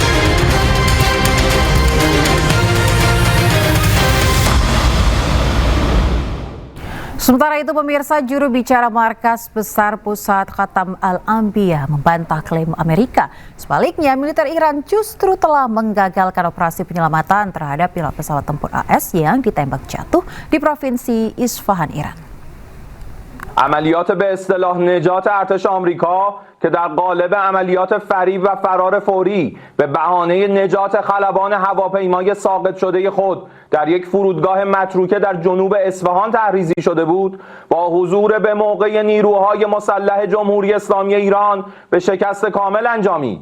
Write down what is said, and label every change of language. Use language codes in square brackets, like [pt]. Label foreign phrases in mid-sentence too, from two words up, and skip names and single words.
[id] Sementara itu pemirsa, juru bicara Markas Besar Pusat Khatam Al-Anbiya membantah klaim Amerika. Sebaliknya, militer Iran justru telah menggagalkan operasi penyelamatan terhadap pilot pesawat tempur AS yang ditembak jatuh di Provinsi Isfahan, Iran. [fa] عملیات به اصطلاح نجات ارتش آمریکا که در قالب عملیات فریب و فرار فوری به بهانه نجات خلبان هواپیمای ساقط شده خود در یک فرودگاه متروکه در جنوب اصفهان تحریزی شده بود، با حضور به موقع نیروهای مسلح جمهوری اسلامی ایران به شکست کامل انجامید.